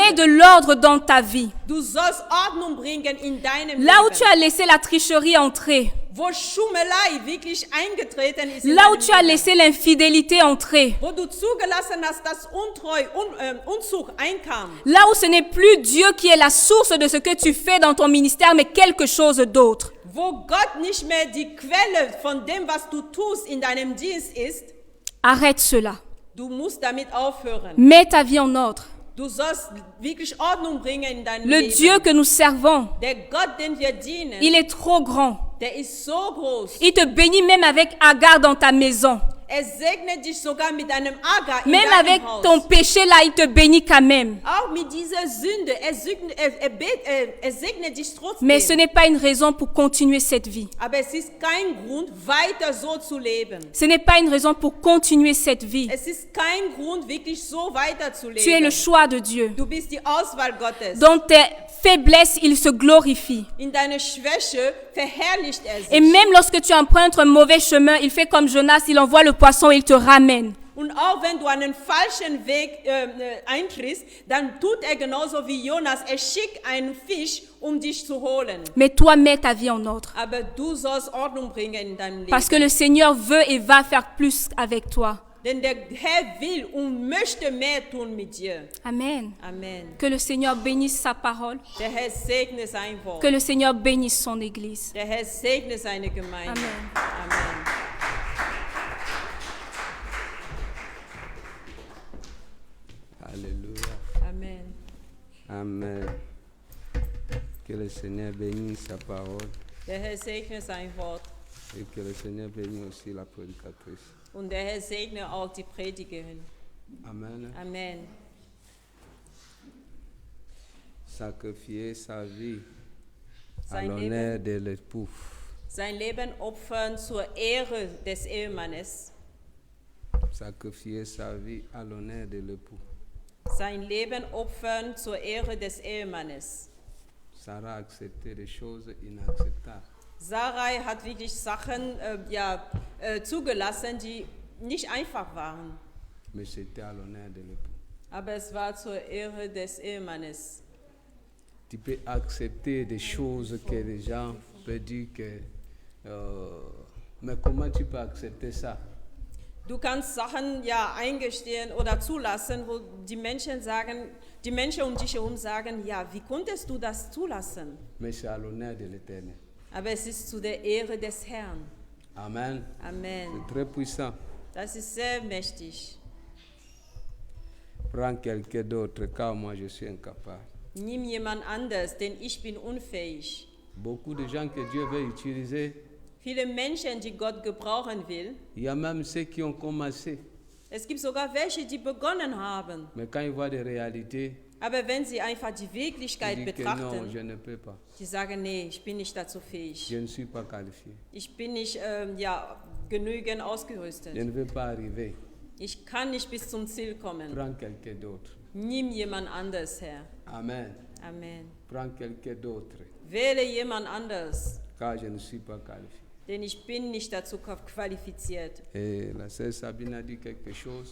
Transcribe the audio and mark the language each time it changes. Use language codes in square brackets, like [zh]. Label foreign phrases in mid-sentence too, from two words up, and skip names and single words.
[fr] Mets de l'ordre dans ta vie. [de] Du sollst Ordnung bringen in deinem [fr] Là où [de] Leben. [fr] tu as laissé la tricherie entrer, [de] Wo Schummelei wirklich eingetreten ist in [fr] là où [de] deinem [fr] tu as [de] Leben. [fr] laissé l'infidélité entrer, [de] Wo du zugelassen hast, dass Unzug einkam. [fr] là où ce n'est plus Dieu qui est la source de ce que tu fais dans ton ministère, mais quelque chose d'autre. [de] Wo Gott nicht mehr die Quelle von dem, was du tust in deinem Dienst ist, [fr] Arrête cela. [de] du musst damit aufhören. [fr] Mets ta vie en ordre. [de] Du sollst wirklich Ordnung bringen in deinem [fr] Le [de] Leben. [fr] Dieu que nous servons, [de] Der Gott, den wir dienen, [fr] il est trop grand. [de] der ist so groß. [fr] Il te bénit même avec Agar dans ta maison. [de] Er segnet dich sogar mit einem Agar in [fr] Même [de] deinem [fr] avec [de] Haus. [fr] ton péché là, il te bénit quand même. [de] Auch mit dieser Sünde, er segnet dich trotzdem. [fr] Mais ce n'est pas une raison pour continuer cette vie. [de] Aber es ist kein Grund, weiter so zu leben. [fr] Ce n'est pas une raison pour continuer cette vie. [de] Es ist kein Grund, wirklich so weiter zu [fr] Tu es le [de] leben. [fr] choix de Dieu. [de] Du bist die Auswahl Gottes. [fr] Dans tes faiblesses, il se glorifie. [de] In deiner Schwäche verherrlicht er sich. [fr] Et même lorsque tu empruntes un mauvais chemin, il fait comme Jonas, il envoie le poisson et il te ramène. [de] Und auch wenn du einen falschen Weg eintrittst, dann tut er genauso wie Jonas. Er schickt einen Fisch, um dich zu holen. [fr] Mais toi, mets ta vie en ordre. [de] Aber du sollst Ordnung bringen in deinem Leben. [fr] Parce que le Seigneur veut et va faire plus avec toi. [de] Denn der Herr will und möchte mehr tun mit dir. [fr] Amen. [de] Amen. [fr] Que le Seigneur bénisse sa parole. [de] Der Herr segne sein Wort. [fr] Que le Seigneur bénisse son Église. [de] Der Herr segne seine Gemeinde. [fr] Amen. [de] Amen. [fr] Alléluia. [de] Amen. Amen. [fr] Que le Seigneur bénisse sa parole [de] Der Herr segne sein Wort. [fr] et que le Seigneur bénisse aussi la prédicatrice. [de] Und der Herr segne auch die Predigerin. [fr] Amen. [de] Amen. [fr] Sacrifier sa vie à [de] Sein [fr] l'honneur de l'époux. [de] Sein Leben opfern zur Ehre des Ehemannes. [fr] Sacrifier sa vie à l'honneur de l'époux. [de] Sein Leben opfern zur Ehre des Ehemannes. [fr] Sarah a accepté des choses inacceptables. [de] Sarai hat wirklich Sachen zugelassen, die nicht einfach waren. [fr] Mais c'était à l'honneur de l'époux. [de] Aber es war zur Ehre des Ehemannes. [fr] Tu peux accepter des choses que les gens peuvent dire que... mais comment tu peux accepter ça? [de] Du kannst Sachen eingestehen oder zulassen, wo die Menschen um dich herum sagen, ja, wie konntest du das zulassen? [fr] Mais c'est à l'honneur de l'Éternel. [de] Aber es ist zu der Ehre des Herrn. [fr] Amen. [de] Amen. [fr] C'est très puissant. [de] Das ist sehr mächtig. [fr] Prends quelqu'un d'autre car moi je suis incapable. [de] Nimm jemand anders, denn ich bin unfähig. [fr] Beaucoup de gens que Dieu veut utiliser, [de] Viele Menschen, die Gott gebrauchen will. [fr] il y a même ceux qui ont commencé. [de] Es gibt sogar welche, die begonnen haben. [fr] Mais quand ils voient des réalités, [de] Aber wenn sie einfach die Wirklichkeit [fr] ils disent que non, [de] betrachten, [fr] je ne peux pas. [de] die sagen, nee, ich bin nicht dazu fähig. [fr] Je ne suis pas qualifié. [de] Ich bin nicht genügend ausgerüstet. [fr] Je ne veux pas arriver. [de] Ich kann nicht bis zum Ziel kommen. [fr] Prends quelqu'un d'autre. [de] Nimm jemand anders her. [fr] Amen. [de] Amen. [fr] Prends quelqu'un d'autre [de] Wähle jemand anders, [fr] car je ne suis pas qualifié. [de] denn ich bin nicht dazu qualifiziert. [fr] Et la sœur Sabine a dit quelque chose.